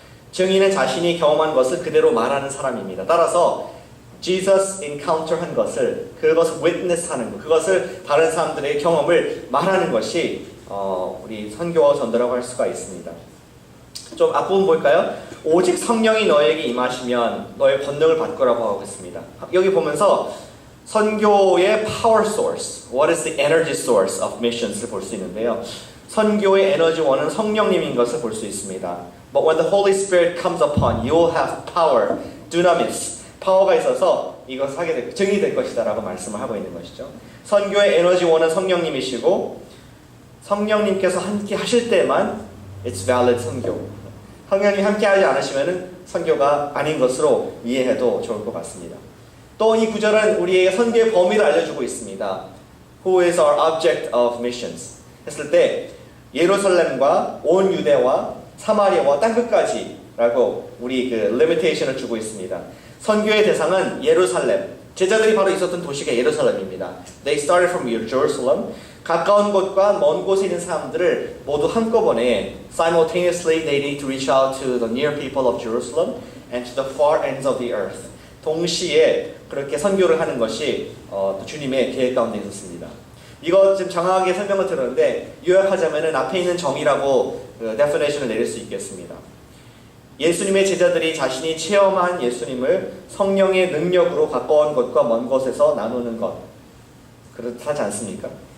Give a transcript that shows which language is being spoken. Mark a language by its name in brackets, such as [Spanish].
[Korean] 증인은 자신이 경험한 것을 그대로 말하는 사람입니다. 따라서 Jesus encounter 한 것을, 그것을 witness 하는 것, 그것을 다른 사람들의 경험을 말하는 것이 우리 선교와 전도라고 할 수가 있습니다. 좀 앞부분 볼까요? 오직 성령이 너에게 임하시면 너의 권능을 받거라고 하고 있습니다. 여기 보면서 선교의 power source, [English] what is the energy source of missions [Korean] 를 볼 수 있는데요. 선교의 에너지원은 성령님인 것을 볼 수 있습니다. [English] But when the Holy Spirit comes upon you, you'll have power, dunamis. [Korean] 파워가 있어서 이것을 하게 될, 증이 될 것이다 라고 말씀을 하고 있는 것이죠. 선교의 에너지원은 성령님이시고 성령님께서 함께 하실 때만 [English] it's valid [Korean] 선교. 성령님 함께 하지 않으시면 선교가 아닌 것으로 이해해도 좋을 것 같습니다. 또 이 구절은 우리에게 선교의 범위를 알려주고 있습니다. [English] Who is our object of missions? [Korean] 했을 때 예루살렘과 온 유대와 사마리아와 땅끝까지 라고 우리 그 limitation을 주고 있습니다. 선교의 대상은 예루살렘. 제자들이 바로 있었던 도시가 예루살렘입니다. [English] They started from Jerusalem. [Korean] 가까운 곳과 먼 곳에 있는 사람들을 모두 한꺼번에 [English] simultaneously they need to reach out to the near people of Jerusalem and to the far ends of the earth. [Korean] 동시에 그렇게 선교를 하는 것이 또 주님의 계획 가운데 있었습니다. 이거 좀 정확하게 설명을 들었는데 요약하자면은 앞에 있는 정의라고 definition을 내릴 수 있겠습니다. 예수님의 제자들이 자신이 체험한 예수님을 성령의 능력으로 가까운 것과 먼 곳에서 나누는 것. 그렇지 않습니까?